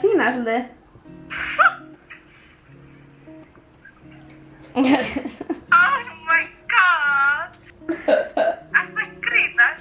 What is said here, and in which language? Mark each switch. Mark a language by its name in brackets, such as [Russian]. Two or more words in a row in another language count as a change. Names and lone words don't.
[Icelandic] svolítið. [English] Oh my god! [Icelandic] Ertu að grínast?